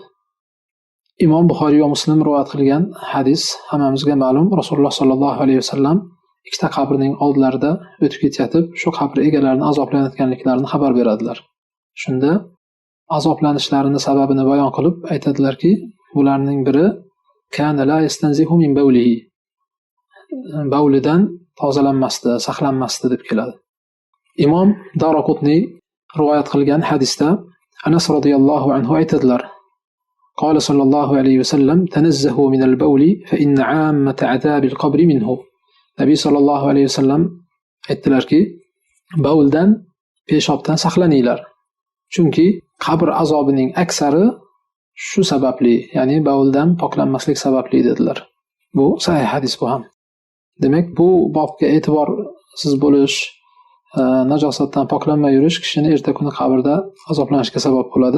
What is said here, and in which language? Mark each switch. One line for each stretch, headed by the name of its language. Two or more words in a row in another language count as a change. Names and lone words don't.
Uzbek: Imom Buxoriy va Muslim rivoyat qilgan hadis hammamizga ma'lum. Rasululloh
Arabic: صلى الله عليه وسلم
Uzbek: ikkita qabrning oldlarida o'tib ketayotib, shu qabr egalarini azoblanayotganliklarini xabar beradilar. Shunda azoblanishlarini sababini bayon qilib aytadilarki, bularning biri
Arabic: كان لا يستنزه من بوله.
Uzbek: Bawlidan tozalanmasdi, saqlanmasdi deb keladi. Imom Daraqutni rivoyat qilgan hadisda Anas
Arabic: رضي الله عنه
Uzbek: aytadilar:
Arabic: قال صلى الله عليه وسلم تنزهوا من البول فإن عامة عذاب القبر منه.
Uzbek: Nabiy
Arabic: صلى الله عليه وسلم
Uzbek: aytdilarki, bavldan, peshobdan saqlaninglar. Chunki qabr azobining aksari shu sababli, ya'ni bavldan poklanmaslik sababli dedilar. Bu sahih hadis bu ham. Demak, bu bobga e'tiborsiz bo'lish, najosatdan poklanmay yurish kishini erta kuni qabrda azoblanishga sabab bo'ladi.